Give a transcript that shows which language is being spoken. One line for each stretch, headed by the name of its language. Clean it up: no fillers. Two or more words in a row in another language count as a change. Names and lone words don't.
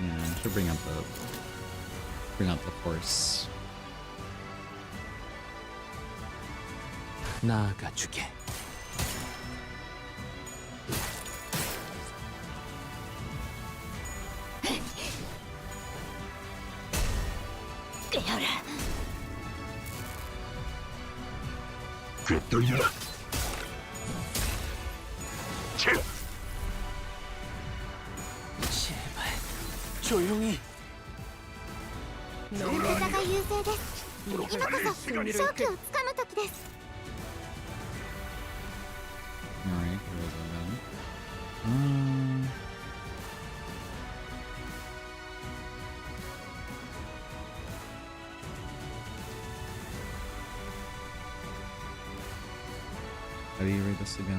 English: Yeah, I should bring out the horse.
Korean: 나아가 주게. 깨어라. 꽤 떨려. 제발 조용히.
Japanese: 味方が優勢です。今こそ勝機をつかむ時です。
English: Alright, where is it then? How do you read this again?